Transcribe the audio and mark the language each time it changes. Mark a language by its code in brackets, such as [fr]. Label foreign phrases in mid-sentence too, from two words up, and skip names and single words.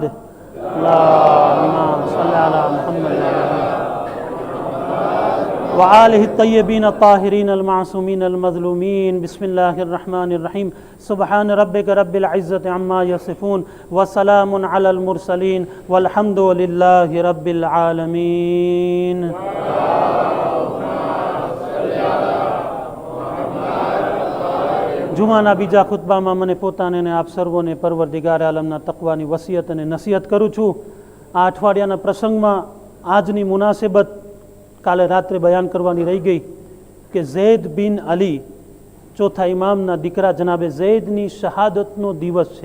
[ar] اللهم صل على محمد وآله الطيبين الطاهرين المعصومين المظلومين. بسم الله الرحمن الرحيم. سبحان ربك رب العزة عما يصفون وسلام على المرسلين والحمد لله رب العالمين. [gu] જુમાના બીજા ખુતબામાં મને પોતાને અને આપ સર્વોને પરવરદિગાર આલમના તકવાની વસિયત અને નસીહત કરું છું. આ અઠવાડિયાના પ્રસંગમાં આજની મુનાસબત કાલે રાત્રે બયાન કરવાની રહી ગઈ કે ઝૈદ બિન અલી ચોથા ઇમામના દીકરા જનાબે ઝૈદની શહાદતનો દિવસ છે.